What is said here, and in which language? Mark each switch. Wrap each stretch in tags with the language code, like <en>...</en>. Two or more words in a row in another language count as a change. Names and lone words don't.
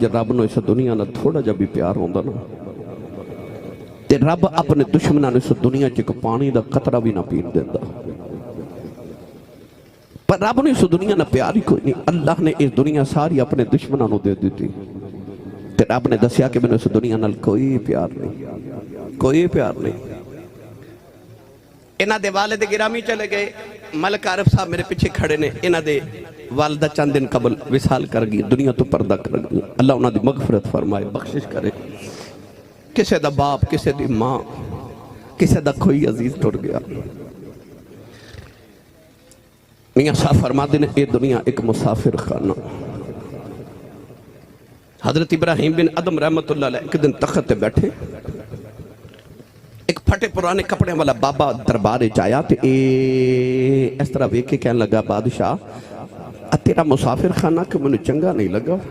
<pa>جب رب نو اس دنیا نہ تھوڑا جب بھی پیار ہوندا نا تے رب اپنے دشمناں نو اس دنیا چ پانی دا قطرہ بھی نہ پین دیندا پر رب نے اس دنیا نہ پیار ہی کوئی نہیں اللہ نے اس دنیا ساری اپنے دشمناں نو دے دیتی تے رب نے دسیا کہ مینوں اس دنیا نال کوئی پیار نہیں، کوئی پیار نہیں۔ انہاں دے والد گرامی چلے گئے، ملک عارف صاحب میرے پیچھے کھڑے نے، انہاں دے والدہ چند دن قبل وصال کر گئی، دنیا تو پردہ کر گئی۔ اللہ انہاں دی مغفرت فرمائے، بخشش کرے۔ کسے دا باپ، کسے دی ماں، کسے دا کوئی عزیز ٹر گیا۔ میاں صاحب</pa> <ur>فرماتے ہیں</ur> <pa>اے دنیا ایک مسافر خانہ۔ حضرت ابراہیم بن ادم رحمت اللہ علیہ ایک دن تخت تے بیٹھے، ایک پھٹے پرانے کپڑے والا بابا دربارے جایا تے اس طرح ویکھ کے کہنے لگا بادشاہ تیرا مسافر خانہ کہ مجھے چنگا نہیں لگا۔</pa>